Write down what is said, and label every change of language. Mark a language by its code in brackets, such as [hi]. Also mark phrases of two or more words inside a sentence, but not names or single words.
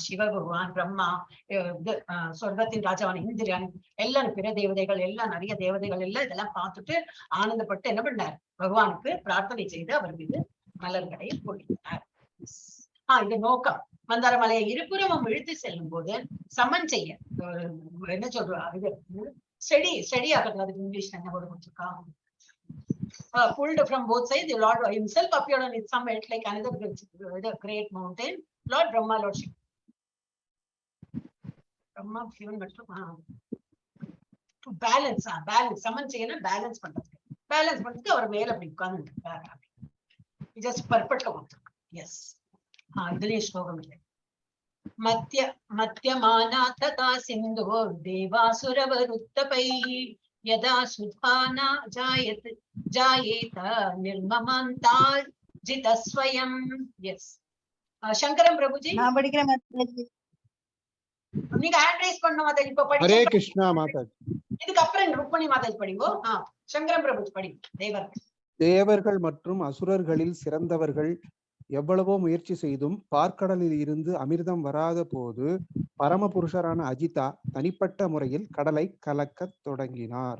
[ta] சிவபகவான், பிரம்மா, சொர்க்கத்தின் ராஜாவான இந்திரன், எல்லாம் பிற தேவதைகள் எல்லாம், நிறைய தேவதைகள் எல்லாம் இதெல்லாம் பார்த்துட்டு ஆனந்தப்பட்டு என்ன பண்ணார்? பகவானுக்கு பிரார்த்தனை செய்து அவர் மீது மலர்களை பொழிந்தார். இது நோக்கம். மந்தார மலையை இருபுறமும் இழுத்து செல்லும் போது சமன் செய்ய என்ன சொல்றா, இது ஸ்டெடி ஆகிறது. அதுக்கு இங்கிலீஷ்ல என்ன போட்டு கொடுத்துருக்கா? [en] Pulled from both sides, the Lord himself appeared on its summit like another great mountain. Lord Brahma, Lord Shiva. Brahma, Shiva, to balance, [ta] summon செய்யணும், balance பண்றதுக்கு அவர் மேல அப்படி உட்கார்ந்து இருக்காரு. just பர்பெக்டா கொடுத்துருக்கு. எஸ், இதுலயே ஸ்லோகம் இல்லை. [sa] मत्यमाना तदा सिन्धो देवासुरवरुत्थपैः यदा सुधाना जायेत निर्ममन्तात् ஜிதஸ்வயம். [ta] எஸ் சங்கரம் பிரபுஜி நான் படிக்கிறேன் மாதாஜி. நீங்க [en] hand raise [ta] பண்ண மாதாஜி. இப்ப ஹரே படிச்சு கிருஷ்ணா மாதாஜி. இதுக்கு அப்புறம் ருக்மணி மாதாஜி படிங்கோ. சங்கரம் பிரபுஜி படிங்க. தேவர்கள் தேவர்கள் மற்றும் அசுரர்களில் சிறந்தவர்கள் எவ்வளவோ முயற்சி செய்தும் பார்க்கடலில் இருந்து அமிர்தம் வராத போது பரமபுருஷரான அஜிதா தனிப்பட்ட முறையில் கடலை கலக்க தொடங்கினார்.